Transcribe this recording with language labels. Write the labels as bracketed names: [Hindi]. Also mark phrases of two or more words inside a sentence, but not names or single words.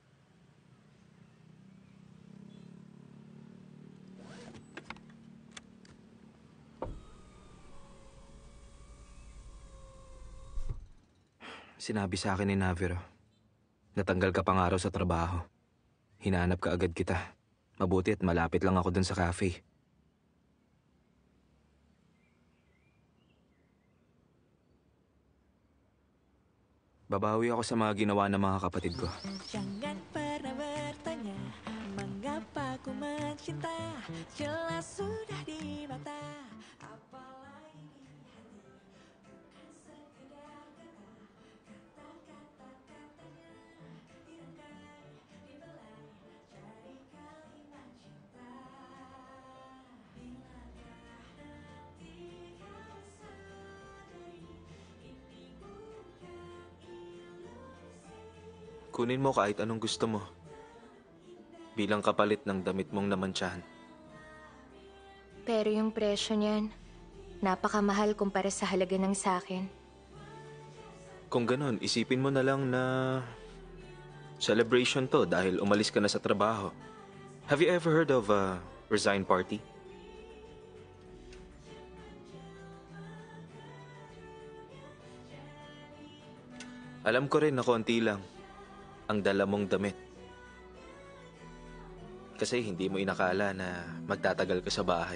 [Filipino] Sinabi sa akin ni Naviro, natanggal ka pang araw sa trabaho. Hinahanap ka agad kita. Mabuti at malapit lang ako dun sa cafe. Babawi ako sa mga ginawa ng mga kapatid ko. [Indonesian] Jangan pernah bertanya mengapa ku mencinta, jelas sudah di mata. Apalagi di hati, bukan sekedar kata-katanya dirangkai, dibelai jadi kalimat cinta. Bilakah nanti kau sadari ini bukan [Filipino] Kunin mo kahit anong gusto mo. Bilang kapalit ng damit mong namantsahan. Pero yung presyo niyan, napakamahal kumpara sa halaga ng sakin. Kung ganon, isipin mo na lang na celebration to dahil umalis ka na sa trabaho. [English] Have you ever heard of Resign party? [Filipino] Alam ko rin na konti lang ang dala mong damit. Kasi hindi mo inakala na magtatagal ka sa bahay.